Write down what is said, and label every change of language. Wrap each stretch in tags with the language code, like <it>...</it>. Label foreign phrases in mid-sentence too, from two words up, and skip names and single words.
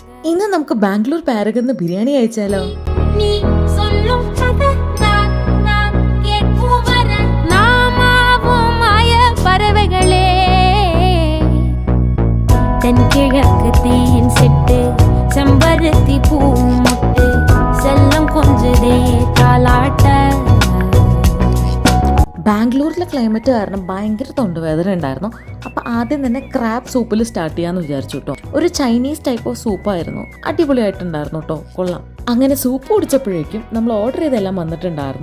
<ml>ഇന്ന് നമുക്ക് ബാംഗ്ലൂർ പാരഗന്ന് ബിരിയാണി കഴിച്ചാലോ?</ml> <ta>நீ சொல்லும் கதை நான் கேட்கும் வர நாமாவும் மாய பறவைகளே தென்கிழக்கு தேன் சிட்டு செம்பருத்தி பூ முட்டு செல்லம் கொஞ்சதே தாலாட்ட.</ta> <ml>ബാംഗ്ലൂരിലെ ക്ലൈമറ്റ് കാരണം ഭയങ്കര തൊണ്ടവേദന ഉണ്ടായിരുന്നു. അപ്പോൾ ആദ്യം തന്നെ</ml> <en>crab soup start</en> <ml>ചെയ്യാമെന്ന് വിചാരിച്ചു കേട്ടോ. ഒരു</ml> <en>Chinese type of</en> <ml>സൂപ്പായിരുന്നു, അടിപൊളിയായിട്ടുണ്ടായിരുന്നു കേട്ടോ, കൊള്ളാം. അങ്ങനെ സൂപ്പ് കുടിച്ചപ്പോഴേക്കും നമ്മൾ ഓർഡർ ചെയ്തെല്ലാം വന്നിട്ടുണ്ടായിരുന്നു.</ml>